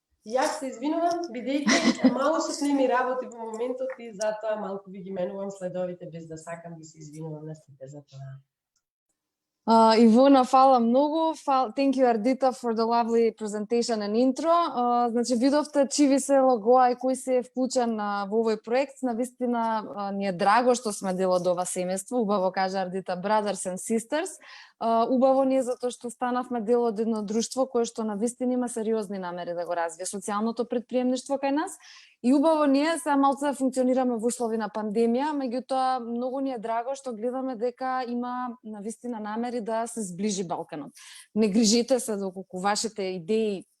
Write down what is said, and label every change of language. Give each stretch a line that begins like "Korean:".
Macedonian: Јас се извинувам, бидејќи малку не ми работи во моментот и затоа малку ви ги менувам следовите без да сакам да се извинувам на сите за тоа. Ивона, фала многу.
English: Thank you, Ardita, for the lovely presentation and intro.
Macedonian: Значи, видовте чиви се логоа и кој се е вклучен во овој проект. Навистина ни е драго што сме дел од ова семејство. Убаво кажа Ardita,
English: brothers and sisters.
Macedonian: Убаво ни е затоа што станавме дел од едно друштво кое што навистина има сериозни намери да го развие социјалното претприемништво кај нас. И убаво ние се малку да функционираме во услови на пандемија, меѓутоа многу ни е драго што гледаме дека има навистина намери да се зближи Балканот. Не грижете се доколку вашите идеи